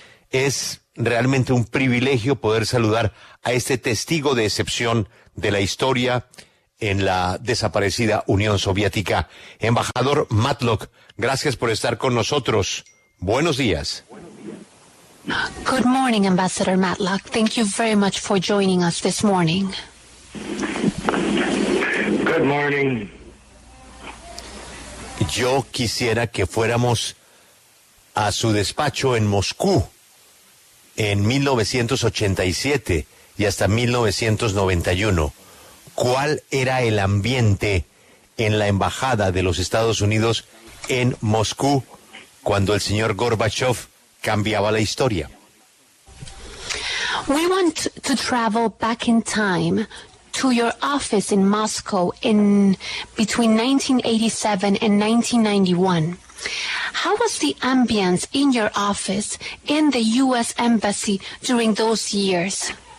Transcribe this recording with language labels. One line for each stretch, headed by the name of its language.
Spanish: Es realmente un privilegio poder saludar a este testigo de excepción de la historia en la desaparecida Unión Soviética. Embajador Matlock, gracias por estar con nosotros. Buenos días.
English: Good morning, Ambassador Matlock. Thank you very much for joining us this morning. Good morning.
Spanish: Yo quisiera que fuéramos a su despacho en Moscú en 1987 y hasta 1991. ¿Cuál era el ambiente en la embajada de los Estados Unidos en Moscú cuando el señor Gorbachov cambiaba la historia?
English: We want to travel back in time to your office in Moscow in between 1987 and 1991. How was the ambience in your office in the U.S. Embassy during those years?